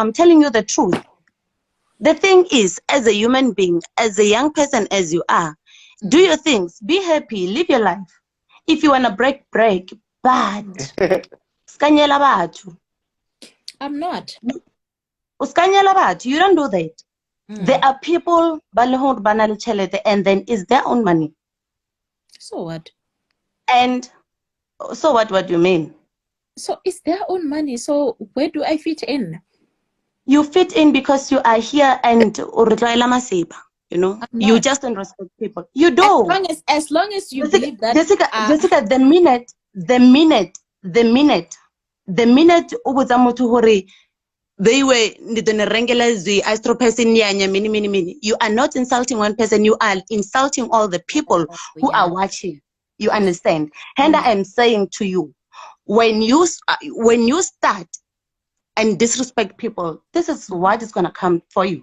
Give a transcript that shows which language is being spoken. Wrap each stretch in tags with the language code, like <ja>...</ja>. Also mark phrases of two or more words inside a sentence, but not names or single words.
<en>I'm telling you the truth. The thing is, as a human being, as a young person as you are, do your things, be happy, live your life. If you wanna break, but</en> <st>skanyela batho.</st> <en>I'm not.</en> <st>Uskanyela batho,</st> <en>you don't do that. There Mm. are people</en> <st>ba le hore ba na le tjhelete</st> <en>and then it's their own money. So what? And so what do you mean? So it's their own money. So where do I fit in? You fit in because you are here and you know, I'm you not. just don't respect people. You do. As long as you Jessica, believe that Jessica, Jessica, the minute</en> <st>ubudza motho hore</st> <en>they were you are not insulting one person, you are insulting all the people who yeah. are watching. You understand? And I am saying to you, when you start and disrespect people, this is what is going to come for you.</en>